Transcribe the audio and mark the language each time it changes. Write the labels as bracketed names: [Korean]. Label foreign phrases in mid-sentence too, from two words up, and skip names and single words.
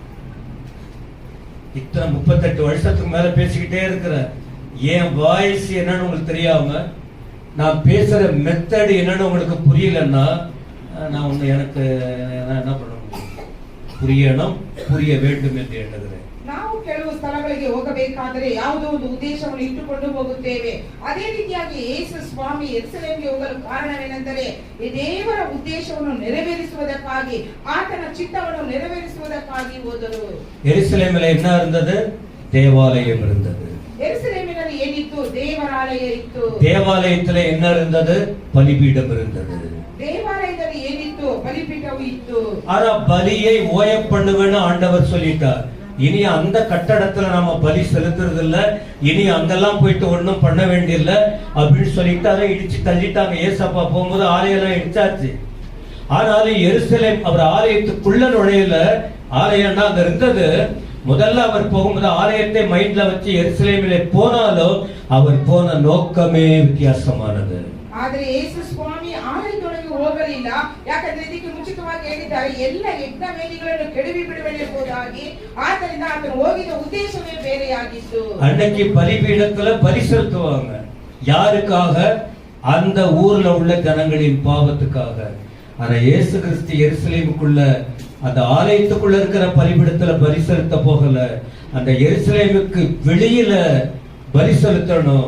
[Tamil] இத்தனை 38 வருஷத்துக்கு மேல பேசிக்கிட்டே இருக்கிறேன். என் வாய்ஸ் என்னன்னு உங்களுக்கு தெரியாம, நான் பேசுற மெத்தட் என்னன்னு உங்களுக்கு புரியலன்னா நான் ஒண்ணு எனக்கு என்ன பண்ண முடியும்? புரியணும், புரிய வேண்டும் என்று எண்ணுகிறேன். [Kannada] ನಾವು ಕೆಲವು ಸ್ಥಳಗಳಿಗೆ ಹೋಗಬೇಕಾದರೆ ಯಾವುದೋ ಒಂದು ಉದ್ದೇಶವನ್ನು ಇಟ್ಟುಕೊಂಡು ಹೋಗುತ್ತೇವೆ. ಅದೇ ರೀತಿಯಾಗಿ ಯೇಸು ಸ್ವಾಮಿ ಯೆರೂಸಲೇಮಿಗೆ ಹೋಗಲು ಕಾರಣವೇನೆಂದರೆ ಈ ದೇವರ ಉದ್ದೇಶವನ್ನು ನೆರವೇರಿಸುವುದಕ್ಕಾಗಿ, ಆತನ ಚಿತ್ತವನ್ನು ನೆರವೇರಿಸುವುದಕ್ಕಾಗಿ ಹೋದರು. [Tamil] ಯೆರೂಸಲೇಮಿல் என்ன இருந்தது? தேவாலயம் இருந்தது. [Kannada] ಯೆರೂಸಲೇಮಿನಲ್ಲಿ ಏನಿತ್ತು? ದೇವಾಲಯ ಇತ್ತು. [Tamil] தேவாலயத்தில் என்ன இருந்தது? பலிபீடம் இருந்தது. [Kannada] தேவாலயದಲ್ಲಿ ಏನಿತ್ತು? பலிபீடವು ಇತ್ತು. ஆனா [Tamil] பலியை ஓய பண்ணுவேன்னு ஆண்டவர் சொல்லிட்டார். இனி அந்த கட்டடத்துல நாம பலி செலுத்துறது இல்ல, இனி அங்கெல்லாம் போயிட்டு ஒண்ணும் பண்ண வேண்டியதில்லை அப்படின்னு சொல்லிட்டு அதை இடிச்சு தள்ளிட்டாங்க. ஏசப்பா போகும்போது ஆலயெல்லாம் இடிச்சாச்சு. ஆனாலும் எருசலேம் அவர் ஆலயத்துக்குள்ள நுழையல. ஆலயம்னா அங்க இருந்தது. முதல்ல அவர் போகும்போது ஆலயத்தை மைண்ட்ல வச்சு எருசலேமிலே போனாலும் அவர் போன நோக்கமே வித்தியாசமானது. [Kannada] ಆದರೆ ಯೇಸು ಸ್ವಾಮಿ ಆಲಯದೊಳಗೆ ಹೋಗಲಿಲ್ಲ. ಯಾಕಂದ್ರೆ ಇದಕ್ಕೆ ಮುಂಚಿತವಾಗಿ ಹೇಳಿದ್ದಾರೆ, ಎಲ್ಲ ಯಜ್ಞ ವೇದಿಗಳನ್ನು ಕೆಡವಿ ಬಿಡುವೆನೆಂಬುದಾಗಿ. ಆದ್ದರಿಂದ ಆತನು ಹೋಗಿದ ಉದ್ದೇಶವೇ ಬೇರೆಯಾಗಿತ್ತು. [Tamil] அன்னைக்கு பலிபீடத்துல பலி செலுத்துவாங்க. யாருக்காக? அந்த ஊர்ல உள்ள ஜனங்களின் பாவத்துக்காக. ஆனா இயேசு கிறிஸ்து எருசலேமுக்குள்ள அந்த ஆலயத்துக்குள்ள இருக்கிற பலிபீடத்துல பலி செலுத்த போகல. அந்த எருசலேமுக்கு வெளியில பலி செலுத்தணும்.